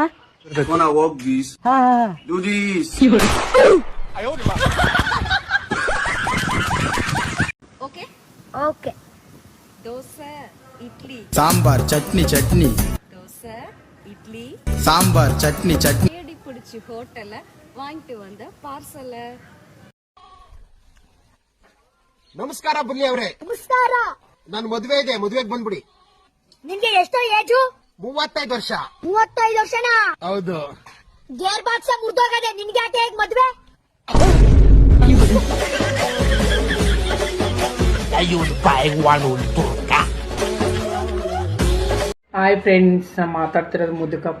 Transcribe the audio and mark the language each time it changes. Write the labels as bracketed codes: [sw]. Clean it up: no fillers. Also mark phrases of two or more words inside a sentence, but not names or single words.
[kn] ಹಾ, ಓಕೆ. ದೋಸೆ, ಇಡ್ಲಿ, ಸಾಂಬಾರ್, ಚಟ್ನಿ ಚಟ್ನಿ. ದೋಸೆ, ಇಡ್ಲಿ, ಸಾಂಬಾರ್, ಚಟ್ನಿ ಚಟ್ನಿ. [ta] தேடி பிடிச்சி ஹோட்டல்ல வாங்கிட்டு வந்த பார்சல். [kn] ನಮಸ್ಕಾರ ಬುಲ್ಲಿ ಅವ್ರೆ. ನಮಸ್ಕಾರ. ನನ್ ಮದ್ವೆ ಇದೆ, ಮದ್ವೆಗೆ ಬಂದ್ಬಿಡಿ. ನಿಮ್ಗೆ ಎಷ್ಟೋ ಏಜು? 35 ವರ್ಷ. 35 ವರ್ಷನಾ? ಹೌದು. [en] gear box [kn] ಮುರ್ದೋಗದೆ, ನಿನ್ಗೆ ಯಾಕೆ ಹೇಗ್ ಮದ್ವೆ? [en] hi friends, [kn] ಮಾತಾಡ್ತಿರೋದು ಮುದುಕಪ್ಪ.